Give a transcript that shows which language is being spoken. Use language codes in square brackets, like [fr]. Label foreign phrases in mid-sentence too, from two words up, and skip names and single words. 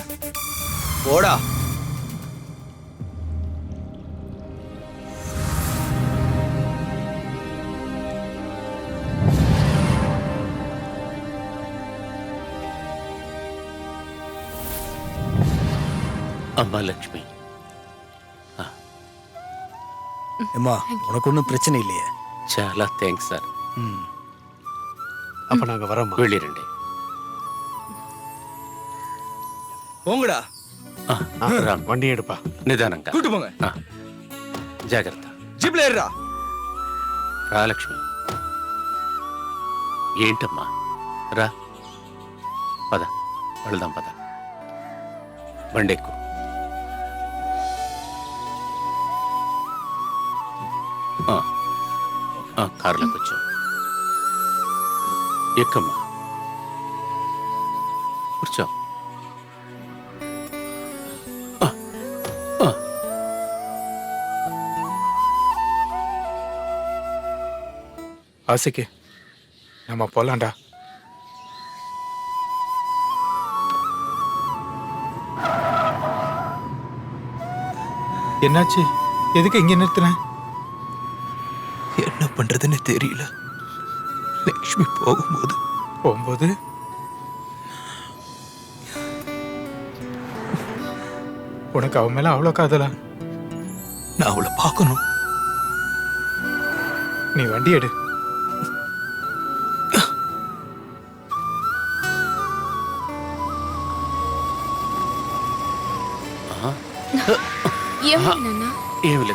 [ta] போடா. [te] అమ్మా లక్ష్మి, [ta] அம்மா, உனக்கு ஒன்றும் பிரச்சனை இல்லையே? [te] చాలా థ్యాంక్స్ సార్. [ta] அப்ப நாங்க வரோம். [te] వెళ్ళిరండి. [ta] போங்கடா. வண்டி எடுப்பா. [te] నిదానంగా [ta] கூட்டு போங்க. [te] జాగ్రత్త. జీప్లో ఏర్రా. రాలక్ష్మి ఏంటమ్మా రా పద వెళ్దాం పద బండెక్కు. కారులోకి వచ్చావు ఎక్కమ్మా కూర్చో. [ta] ஆசிக்கு நம்ம போலாம்டா. என்னாச்சு? எதுக்கு இங்க நிறுத்தின? என்ன பண்றதுன்னு தெரியல. லக்ஷ்மி போகும்போது உனக்கு அவன் மேல அவ்வளோ காதலா? நான் அவளை பார்க்கணும். நீ வண்டி எடு. [te] ఏమి లేదు.